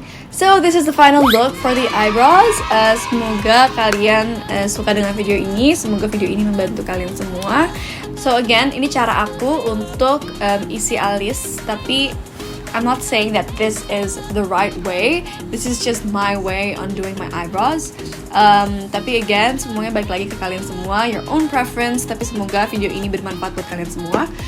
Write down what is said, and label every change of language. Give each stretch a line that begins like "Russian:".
English: So this is the final look for the eyebrows.
Indonesian: Semoga kalian suka dengan video ini. Semoga video ini membantu kalian semua.
English: So again,
Indonesian: ini cara aku untuk isi alis, tapi
English: I'm not saying that this is the right way. This is just my way on doing my eyebrows.
Indonesian: Tapi again, semuanya balik lagi ke kalian semua,
English: your own preference.
Indonesian: Tapi semoga video ini bermanfaat buat kalian semua.